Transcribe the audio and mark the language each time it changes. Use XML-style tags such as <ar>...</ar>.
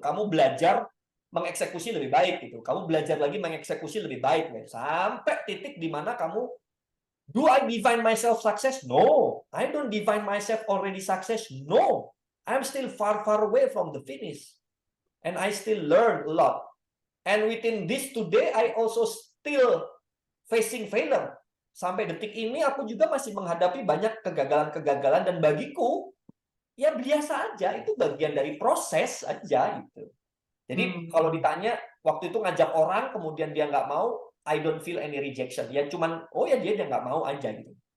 <id>Kamu belajar mengeksekusi lebih baik gitu. Kamu belajar lagi mengeksekusi lebih baik gitu. Sampai titik di mana kamu,</id> <en>do I define myself success? No, I don't define myself already success. No, I'm still far away from the finish, and I still learn a lot. And within this today, I also still facing failure.</en> <id>Sampai detik ini aku juga masih menghadapi banyak kegagalan-kegagalan, dan bagiku ya biasa aja, itu bagian dari proses aja gitu. Jadi kalau ditanya waktu itu ngajak orang kemudian dia nggak mau,</id> <en>I don't feel any rejection.</en> <id>Ya cuman dia nggak mau aja gitu.</id>